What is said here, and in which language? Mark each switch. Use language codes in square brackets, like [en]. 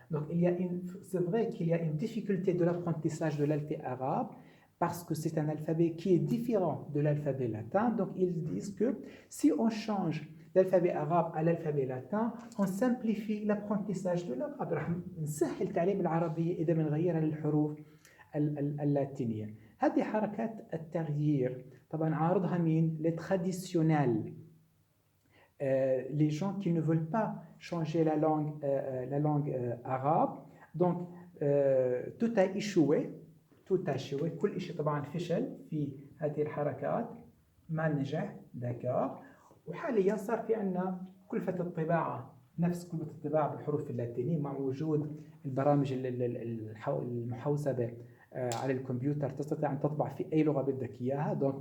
[fr] Donc c'est vrai qu'il y a une difficulté de l'apprentissage de l'alphabet arabe parce que c'est un alphabet qui est différent de l'alphabet latin. Donc ils disent que si on change l'alphabet arabe à l'alphabet latin, on simplifie l'apprentissage de l'arabe. [ar] راح نسهل تعليم العربية إذا بنغيرها للحروف اللاتينية. هذه حركات التغيير طبعا عارضها مين؟ [fr] les traditionnels, les gens qui ne veulent pas changer la langue arabe. Donc tout a échoué. [ar] كل شيء طبعا فشل في هذه الحركات، ما نجح، داكور. وحاليا صار في عندنا كلفة الطباعة نفس كلفة الطباعة بالحروف اللاتينية مع وجود البرامج المحوسبة على الكمبيوتر، تستطيع أن تطبع في أي لغة بدك إياها.